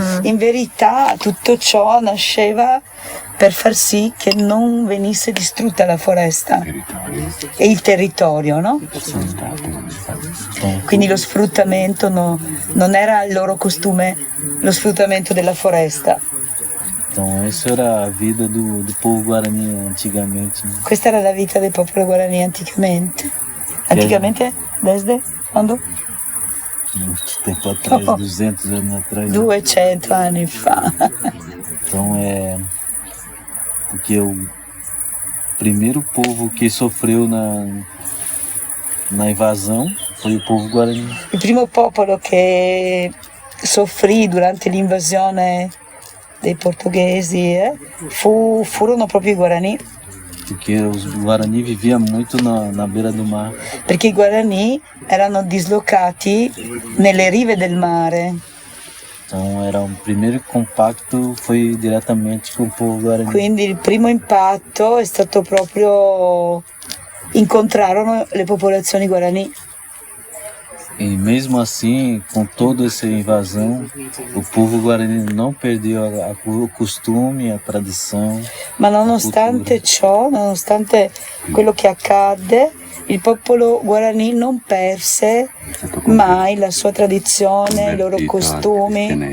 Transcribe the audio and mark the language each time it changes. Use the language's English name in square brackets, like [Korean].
[Italian] In verità tutto ciò nasceva per far sì che non venisse distrutta la foresta e il territorio, no? Quindi lo sfruttamento non era il loro costume, lo sfruttamento della foresta. [Portuguese] Então, essa era a vida do povo Guarani antigamente. [Italian] Questa era la vita del popolo Guarani anticamente. Anticamente? [Portuguese] Desde? Quando? Muito tempo atrás, 200 anos atrás. [Italian] 200 anni fa. [Portuguese] Então, porque o primeiro povo que sofreu na invasão foi o povo Guarani. [Italian] Il primo popolo che soffrì durante l'invasione dei portoghesi furono proprio i Guarani. [Portuguese] Porque os Guarani viviam muito na beira do mar. [Italian] Perché i Guarani erano dislocati nelle rive del mare. [Portuguese] Então era o primeiro compacto foi diretamente com o povo Guarani. [Italian] Quindi il primo impatto è stato proprio incontrarono le popolazioni Guarani. [Portuguese] E mesmo assim, com toda essa invasão, o povo Guarani não perdeu o costume, a tradição. [Italian] Ma nonostante ciò, nonostante quello che accadde, il popolo Guarani non perse mai la sua tradizione, i loro costumi.